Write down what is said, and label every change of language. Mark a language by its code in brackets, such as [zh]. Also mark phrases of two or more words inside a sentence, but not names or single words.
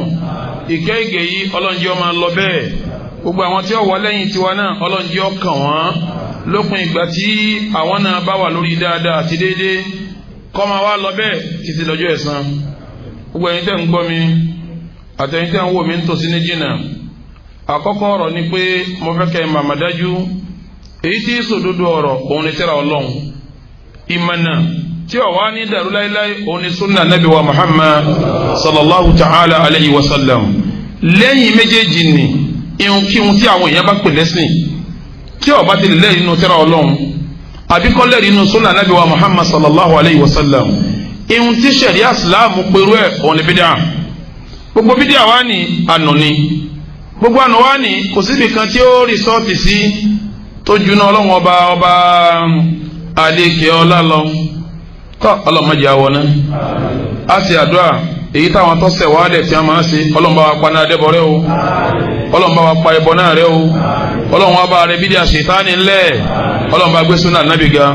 [yo] Ìkẹ́ ìgẹ̀ yìí Ọlọ́run jẹ́ ó máa lọ bẹ́ẹ̀, gbogbo àwọn tí ó wà lẹ́yìn tiwa náà Ọlọ́run jẹ́ ó kàn wọ́n lópin ìgbà tí àwọn náà bá wà lórí dáadáa àti déédéé, kó máa wá lọ bẹ́ẹ̀ títí lọ́jọ́ ẹ̀san. Gbogbo ẹ̀yin tẹ́ ń gbọ́ mi àtẹ̀yin tẹ́ ń wò mí ń tòsí ní jìnnà, àkọ́kọ́ ọ̀rọ̀ ni pé mo fẹ́ kẹ́ màmá dájú èyí tí sòdodo ọ̀rọ̀ òun ni tírà Ọlọ́run, ìmọ̀nà tí ó wà ní dàrú láíláí òun ni [ar] سنة نبينا محمد صلى الله تعالى عليه وسلم. [yo] Lẹ́yìn méjèèjì ni ihunkihun tí àwọn èèyàn bá pè lẹ́sìn tí ó bá ti lè nínú tírà Ọlọ́run àbí kò lẹ́rìí nínú [ar] سنة نبينا محمد صلى الله عليه وسلم, [yo] ihun tí ṣẹ̀ríà Ìsìláàmù pẹ̀lú ẹ̀ òun ni bídíà. Gbogbo bídíà wá ní ànú ni, gbogbo ànú wá ní kò síbi kan tí ó rìsọ́ọ̀tì sí tó juná Ọlọ́run ọba àlékè ọlá lọ. Tọ́ ọlọ́mọdé àwọn náà á sì àdúrà èyí táwọn tó sẹ̀ wálẹ̀ tí a máa ṣe, Ọlọ́run bá wa pa náà dẹ́bọ̀ rẹ o, Ọlọ́run bá wa pa ẹbọ náà rẹ o, Ọlọ́run wa bá rẹ bídíà ṣètánì ńlẹ̀, Ọlọ́run bá gbé súnà nábì ga.